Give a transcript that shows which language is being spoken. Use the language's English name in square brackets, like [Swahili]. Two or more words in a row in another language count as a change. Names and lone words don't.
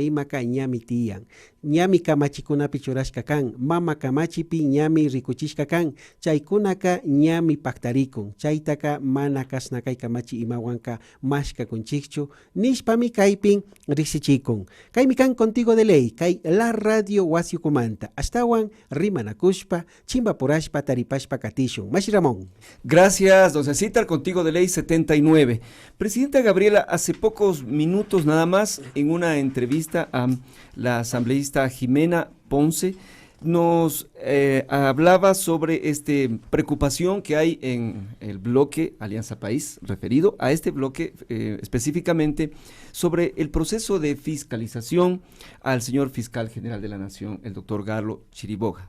[Quechua] imaka ñami tiyan ñami kamachikunapi churashka kan mama kamachipi ñami rikuchishka kan chaykunaka ñami paktarikun chaytaka mana kasna kay kamachi imawanka mashkakunchikchu nishpami kaypin riksichikun kaymi kan contigo de ley kay la radio wasiukumanta astawan rimanakushpa chimbapurashpa taripashpa katishun Mashi Ramón. [Spanish] Gracias, don Cecitar, contigo de ley 79. Presidenta Gabriela, hace pocos minutos nada más, en una entrevista a la asambleísta Jimena Ponce, nos hablaba sobre esta preocupación que hay en el bloque Alianza País, referido a este bloque específicamente sobre el proceso de fiscalización al señor fiscal general de la Nación, el doctor Garlo Chiriboga.